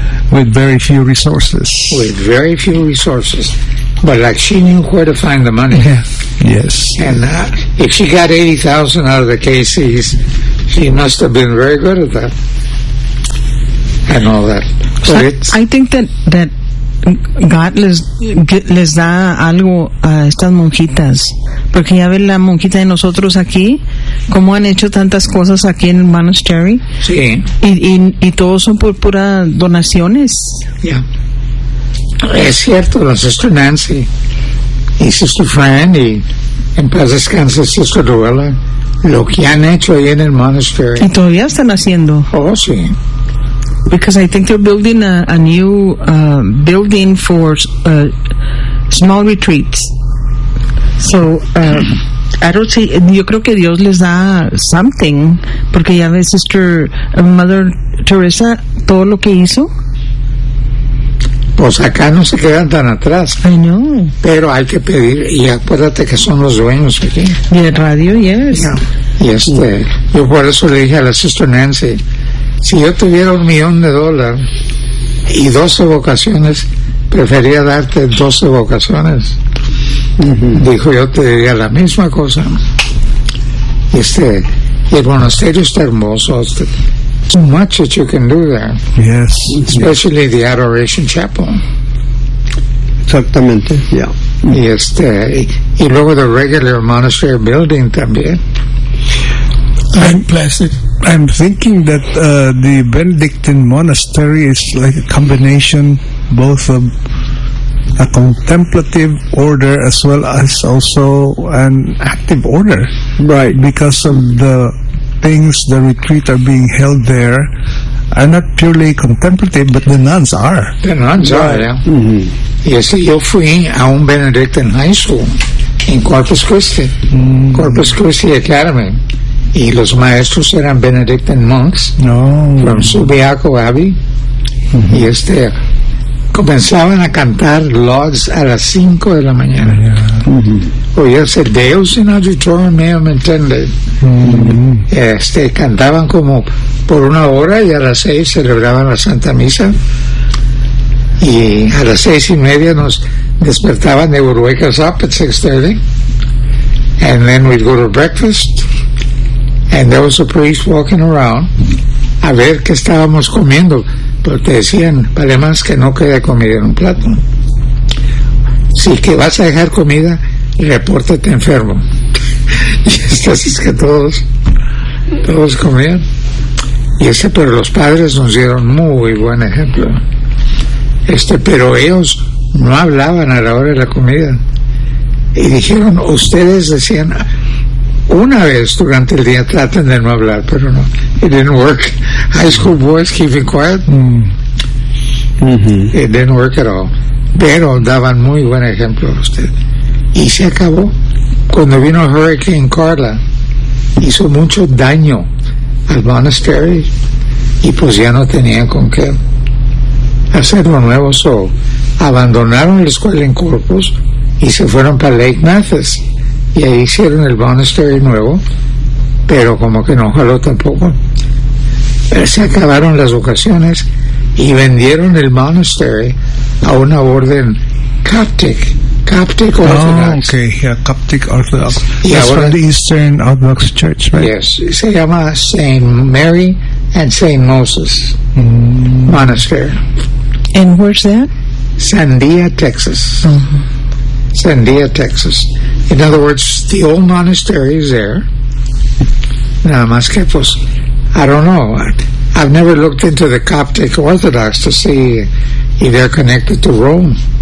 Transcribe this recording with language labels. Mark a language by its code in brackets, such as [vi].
[en] With very few resources. With very few resources. But like, she knew where to find the money. Yeah. Yes. And if she got 80,000 out of the KCs, She must have been very good at that. And all that. So I think that God [es] les da algo a estas monjitas, porque ya ven la monjita de nosotros aquí, cómo han hecho tantas cosas aquí en Monastery. Sí. Y todos son por pura donaciones. Ya. Yeah. Es cierto, la Sister Nancy y Sister Fran y en paz descanse Sister Luella, lo que han hecho ahí en el Monastery. Y todavía están haciendo. Oh, sí. [en] Because I think they're building a new building for small retreats. So, I don't see, [es] yo creo que Dios les da [en] something, [es] porque ya ves, Sister Mother Teresa, todo lo que hizo. Pues acá no se quedan tan atrás. [en] I know. [es] Pero hay que pedir, y acuérdate que son los dueños aquí. De radio, yes. Yeah. Y este, yeah. Yo por eso le dije a la Sister Nancy, si yo tuviera $1,000,000 y 12 vocaciones, prefería darte 12 vocaciones. Dijo, yo te diría la misma cosa. Este, y el monasterio está hermoso. [en] So much that you can do there. Yes. Especially yes. The Adoration Chapel. [es] Exactamente, yeah. Y este, y luego [en] the regular monastery building [es] también. [en] I'm thinking that the Benedictine monastery is like a combination both of a contemplative order as well as also an active order. Right. Because of the things, the retreat are being held there, are not purely contemplative, but the nuns are. The nuns are, yeah. Mm-hmm. [es] Yes, yo fui a un Benedictine [en] high school in [es] Corpus Christi, Corpus Christi Academy. Y los maestros eran Benedictine monks. No. [en] From Subiaco Abbey. [es] Mm-hmm. Y este, comenzaban a cantar Lauds a las 5 de la mañana. Oyerse Deus in auditorium meum intended. Este, cantaban como por una hora y a las 6 celebraban la Santa Misa. Y a las 6:30 nos despertaban. [en] They would wake us up at 6:30. And then we'd go to breakfast. And there was a priest walking around [es] a ver qué estábamos comiendo, pero te decían, vale más que no quede comida en un plato. Si que vas a dejar comida, repórtate enfermo. Y así es que todos comían. Y ese, pero los padres nos dieron muy buen ejemplo. Este, pero ellos no hablaban a la hora de la comida. Y dijeron, ustedes decían, una vez durante el día traten de no hablar, pero no, [en] it didn't work. High school boys keeping quiet, It didn't work at all. [es] Pero daban muy buen ejemplo a usted. Y se acabó. Cuando vino Hurricane Carla, hizo mucho daño al monastery, y pues ya no tenían con qué hacerlo nuevo, so abandonaron la escuela en Corpus y se fueron para Lake Mathis. Y ahí hicieron el monastery nuevo, pero como que no jaló tampoco. Se acabaron las vocaciones y vendieron el monastery a una orden Coptic Orthodox. [en] Oh, okay, yeah, Coptic Orthodox. That's from the Eastern Orthodox Church, right? [es] Yes, se llama Saint Mary and Saint Moses Monastery. [en] And where's that? Sandia, Texas. Mm-hmm. Sandia, Texas. In other words, the old monastery is there. [es] Nada más que, pues, [en] I don't know. I've never looked into the Coptic Orthodox to see if they're connected to Rome.